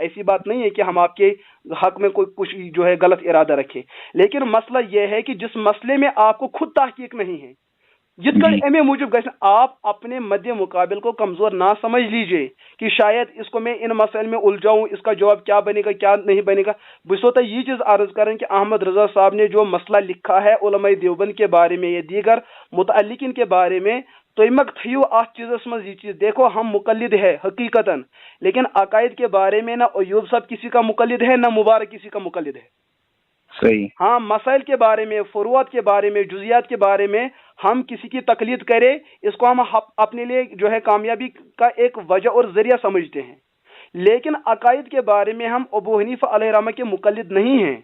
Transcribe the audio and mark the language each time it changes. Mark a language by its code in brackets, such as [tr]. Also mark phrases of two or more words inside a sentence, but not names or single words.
[ur] ایسی بات نہیں ہے کہ ہم آپ کے حق میں کوئی کچھ جو ہے غلط ارادہ رکھے، لیکن مسئلہ یہ ہے کہ جس مسئلے میں آپ کو خود تحقیق نہیں ہے، [ks] جت کر امی موجب گھر [ur] آپ اپنے مد مقابل کو کمزور نہ سمجھ لیجئے کہ شاید اس کو میں ان مسائل میں الجھاؤں، اس کا جواب کیا بنے گا کیا نہیں بنے گا. بس ہوتا یہ چیز عرض کریں کہ احمد رضا صاحب نے جو مسئلہ لکھا ہے علماء دیوبند کے بارے میں یا دیگر متعلقین کے بارے میں، [ks] تو امک تھیو آت چیزس مز [ur] یہ چیز دیکھو ہم مقلد ہے حقیقتاً، لیکن عقائد کے بارے میں نہ ایوب صاحب کسی کا مقلد ہے نہ مبارک کسی کا مقلد ہے. صحیح. ہاں مسائل کے بارے میں، فروعات کے بارے میں، جزیات کے بارے میں ہم کسی کی تقلید کرے، اس کو ہم اپنے لیے جو ہے کامیابی کا ایک وجہ اور ذریعہ سمجھتے ہیں، لیکن عقائد کے بارے میں ہم ابو حنیفہ علیہ رحمہ کے مقلد نہیں ہیں.